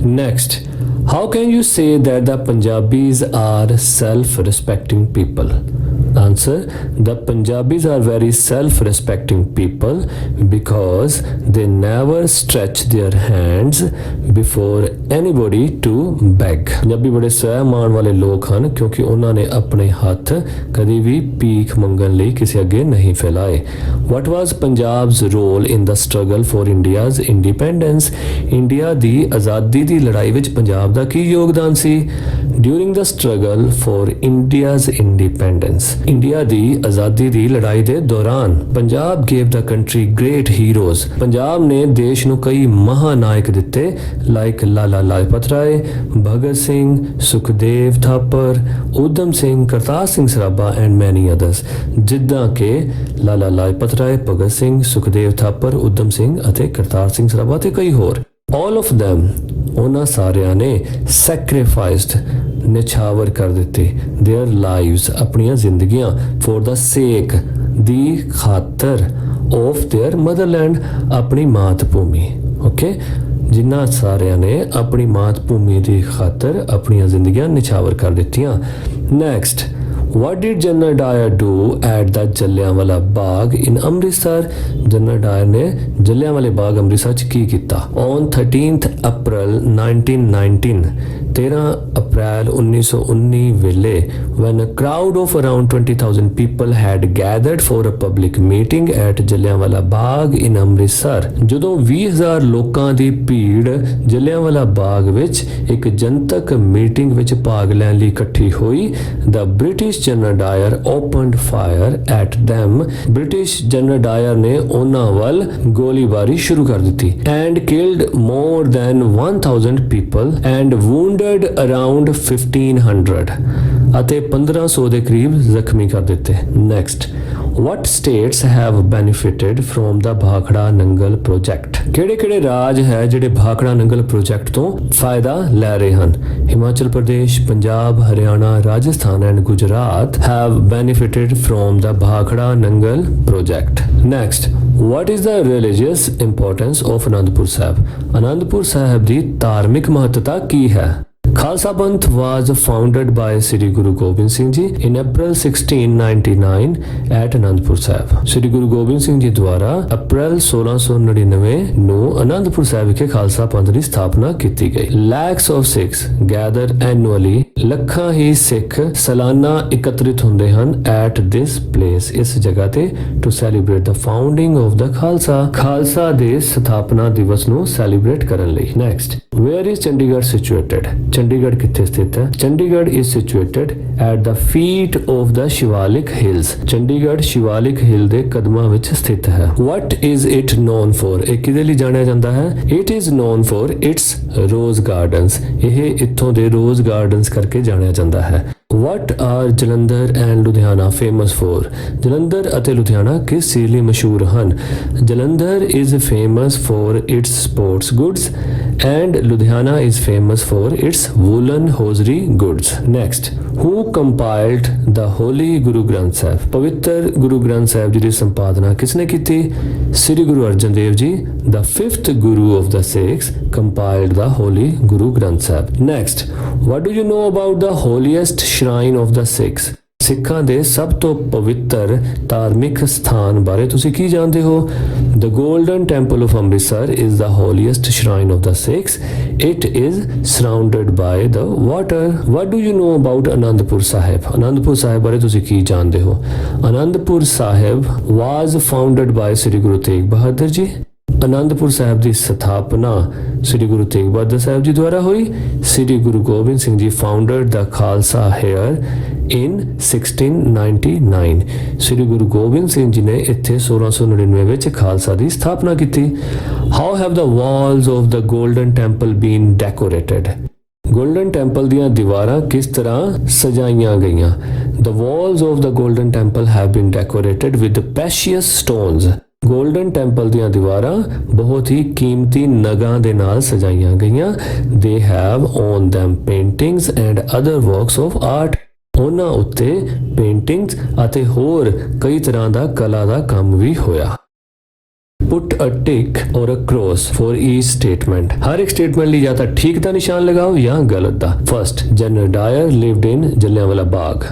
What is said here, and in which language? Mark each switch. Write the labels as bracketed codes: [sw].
[en] Next, how can you say that the Punjabis are self-respecting people? Answer, the Punjabis are very self-respecting people because they never stretch their hands before anybody to beg. [pa] Punjabi ਬੜੇ ਸਹਿਮਾਨ ਵਾਲੇ ਲੋਕ ਹਨ ਕਿਉਂਕਿ ਉਹਨਾਂ ਨੇ ਆਪਣੇ ਹੱਥ ਕਦੀ ਵੀ ਭੀਖ ਮੰਗਣ ਲਈ ਕਿਸੇ ਅੱਗੇ ਨਹੀਂ ਫੈਲਾਏ. [en] What was Punjab's role in the struggle for India's independence? [pa] India ਦੀ ਆਜ਼ਾਦੀ ਦੀ ਲੜਾਈ ਵਿੱਚ ਪੰਜਾਬ ਦਾ ਕੀ ਯੋਗਦਾਨ ਸੀ? [en] During the struggle for India's independence, [pa] India ਦੀ ਆਜ਼ਾਦੀ ਦੀ ਲੜਾਈ ਦੇ ਦੌਰਾਨ [en] Punjab gave the country great heroes. [pa] Punjab ਨੇ ਦੇਸ਼ ਨੂੰ ਕਈ ਮਹਾਨਾਇਕ ਦਿੱਤੇ like Lala Lajpat Rai, Bhagat Singh, Sukhdev Thapar, Udham Singh, Kartar Singh Sarabha [en] and many others. [pa] ਜਿੱਦਾਂ ਕਿ ਲਾਲਾ ਲਾਜਪਤ ਰਾਏ, ਭਗਤ ਸਿੰਘ, ਸੁਖਦੇਵ ਥਾਪਰ, ਊਧਮ ਸਿੰਘ ਅਤੇ ਕਰਤਾਰ ਸਿੰਘ ਸਰਾਭਾ ਤੇ ਕਈ ਹੋਰ. [en] All of them, [pa] ਉਹਨਾਂ ਸਾਰਿਆਂ ਨੇ [en] sacrificed, [pa] ਨਿਛਾਵਰ ਕਰ ਦਿੱਤੇ [en] their lives, [pa] ਆਪਣੀਆਂ ਜ਼ਿੰਦਗੀਆਂ [en] for the sake, [pa] ਦੀ ਖਾਤਰ [en] of their motherland, [pa] ਆਪਣੀ ਮਾਤ ਭੂਮੀ. ਓਕੇ, ਜਿਨ੍ਹਾਂ ਸਾਰਿਆਂ ਨੇ ਆਪਣੀ ਮਾਤ ਭੂਮੀ ਦੀ ਖਾਤਰ ਆਪਣੀਆਂ ਜ਼ਿੰਦਗੀਆਂ ਨਿਛਾਵਰ ਕਰ ਦਿੱਤੀਆਂ. [en] Next, what did General Dyer do at the Jallianwala Bagh in Amritsar? [pa] General Dyer ਨੇ ਜਲਿਆਂਵਾਲੇ ਬਾਗ ਅੰਮ੍ਰਿਤਸਰ 'ਚ ਕੀ ਕੀਤਾ? [en] On 13th April 1919, [pa] 13 ਅਪ੍ਰੈਲ 1919 ਵੇਲੇ [en] when a crowd of around 20,000 people had gathered for a public meeting at Jallianwala Bagh in Amritsar, [pa] ਜਦੋਂ 20,000 ਲੋਕਾਂ ਦੀ ਭੀੜ ਜਲਿਆਂਵਾਲਾ ਬਾਗ ਵਿੱਚ ਇੱਕ ਜਨਤਕ ਮੀਟਿੰਗ ਵਿੱਚ ਭਾਗ ਲੈਣ ਲਈ ਇਕੱਠੀ ਹੋਈ, [en] the British General Dyer opened fire at them. [pa] British General Dyer ਨੇ ਉਹਨਾਂ ਵੱਲ ਗੋਲੀਬਾਰੀ ਸ਼ੁਰੂ ਕਰ ਦਿੱਤੀ [en] and killed more than 1,000 people and wounded around 1,500 [pa] ਅਤੇ 1500 ਦੇ ਕਰੀਬ ਜ਼ਖਮੀ ਕਰ ਦਿੱਤੇ. [en] Next, what states have benefited from the Bhakra Nangal project? [pa] ਕਿਹੜੇ ਰਾਜ ਹੈ ਜਿਹੜੇ ਭਾਖੜਾ ਨੰਗਲ ਪ੍ਰੋਜੈਕਟ ਤੋਂ ਫਾਇਦਾ ਲੈ ਰਹੇ ਹਨ? [en] Himachal Pradesh, Punjab, Haryana, Rajasthan and Gujarat have benefited from the Bhakra Nangal project. Next, what is the religious importance of Anandpur Sahib? Anandpur Sahib [pa] ਦੀ ਧਾਰਮਿਕ ਮਹੱਤਤਾ ਕੀ ਹੈ? [en] Khalsa Panth was founded by Sri Guru Gobind Singh Ji in April 1699 at Anandpur Sahib. [pa] Sri Guru Gobind Singh Ji ਦੁਆਰਾ ਅਪ੍ਰੈਲ 1699 ਨੂੰ ਅਨੰਦਪੁਰ ਸਾਹਿਬ ਵਿਖੇ ਖਾਲਸਾ ਪੰਥ ਦੀ ਸਥਾਪਨਾ ਕੀਤੀ ਗਈ। [en] Lakhs of Sikhs gather annually, [pa] ਲੱਖਾਂ ਹੀ ਸਿੱਖ ਸਾਲਾਨਾ ਇਕੱਤਰਿਤ ਹੁੰਦੇ ਹਨ [en] at this place, [pa] ਇਸ ਜਗ੍ਹਾ ਤੇ [en] to celebrate the founding of the Khalsa, [pa] Khalsa ਦੇ ਸਥਾਪਨਾ ਦਿਵਸ ਨੂੰ ਸੈਲੀਬ੍ਰੇਟ ਕਰਨ ਲਈ। [en] Next, where is Chandigarh situated? [pa] Chandigarh ਕਿੱਥੇ ਸਥਿਤ ਹੈ? [en] Chandigarh is situated at the feet of the Shivalik Hills. [pa] Chandigarh Shivalik ਹਿਲ ਦੇ ਕਦਮਾਂ ਵਿੱਚ ਸਥਿਤ ਹੈ। [en] What is it known for? [pa] ਇਹ ਕਿਹਦੇ ਲਈ ਜਾਣਿਆ ਜਾਂਦਾ ਹੈ? [en] It is known for its rose gardens. [pa] ਇਹ ਇੱਥੋਂ ਦੇ [en] rose gardens [pa] ਕਰਕੇ ਜਾਣਿਆ ਜਾਂਦਾ ਹੈ। [en] What are Jalandhar and Ludhiana famous for? [pa] Jalandhar ਅਤੇ ਲੁਧਿਆਣਾ ਕਿਸ ਚੀਜ਼ ਲਈ ਮਸ਼ਹੂਰ ਹਨ? [en] Jalandhar is famous for its sports goods and Ludhiana is famous for its woolen hosiery goods. Next, who compiled the Holy Guru Granth Sahib? [pa] ਪਵਿੱਤਰ ਗੁਰੂ ਗ੍ਰੰਥ ਸਾਹਿਬ ਜੀ ਦੀ ਸੰਪਾਦਨਾ ਕਿਸਨੇ ਕੀਤੀ? [en] Shri Guru Arjan Dev ji, the fifth Guru of the Sikhs, compiled the Holy Guru Granth Sahib. Next, what do you know about the holiest shrine of the Sikhs? [pa] ਸਿੱਖਾਂ ਦੇ ਸਭ ਤੋਂ ਪਵਿੱਤਰ ਧਾਰਮਿਕ ਸਥਾਨ ਬਾਰੇ ਤੁਸੀਂ ਕੀ ਜਾਣਦੇ ਹੋ? [en] The Golden Temple of Amritsar is the holiest shrine of the Sikhs. It is surrounded by the water. What do you know about Anandpur Sahib? [pa] Anandpur Sahib ਬਾਰੇ ਤੁਸੀਂ ਕੀ ਜਾਣਦੇ ਹੋ? [en] Anandpur Sahib was founded by Sri Guru Tegh Bahadur Ji. [pa] Anandpur Sahib ਦੀ ਸਥਾਪਨਾ ਸ੍ਰੀ ਗੁਰੂ ਤੇਗ ਬਹਾਦਰ ਸਾਹਿਬ ਜੀ ਦੁਆਰਾ ਹੋਈ। [en] Shri Guru Gobind Singh ji founded the Khalsa here in 1699. [pa] ਸ੍ਰੀ ਗੁਰੂ ਗੋਬਿੰਦ ਸਿੰਘ ਜੀ ਨੇ ਇੱਥੇ 1699 ਵਿੱਚ ਖਾਲਸਾ ਦੀ ਸਥਾਪਨਾ ਕੀਤੀ। [en] How have the walls of the Golden Temple been decorated? [pa] Golden temple ਦੀਆਂ ਦੀਵਾਰਾਂ ਕਿਸ ਤਰ੍ਹਾਂ ਸਜਾਈਆਂ ਗਈਆਂ? [en] The walls of the Golden Temple have been decorated with precious stones. [pa] Golden temple ਦੀਆਂ ਦੀਵਾਰਾਂ ਬਹੁਤ ਹੀ ਕੀਮਤੀ ਨਗਾਂ ਦੇ ਨਾਲ ਸਜਾਈਆਂ ਗਈਆਂ। [en] They have on them paintings and other works of art. [pa] ਉਹਨਾਂ ਉੱਤੇ ਪੇਂਟਿੰਗਸ ਅਤੇ ਹੋਰ ਕਈ ਤਰ੍ਹਾਂ ਦਾ ਕਲਾ ਦਾ ਕੰਮ ਵੀ ਹੋਇਆ। [en] Put a tick or a cross for each statement. [pa] ਹਰ ਇੱਕ ਸਟੇਟਮੈਂਟ ਲਈ ਜਾਂ ਤਾਂ ਠੀਕ ਦਾ ਨਿਸ਼ਾਨ ਲਗਾਓ ਜਾਂ ਗਲਤ ਦਾ। [en] First, General Dyer lived in Jallianwala Bagh.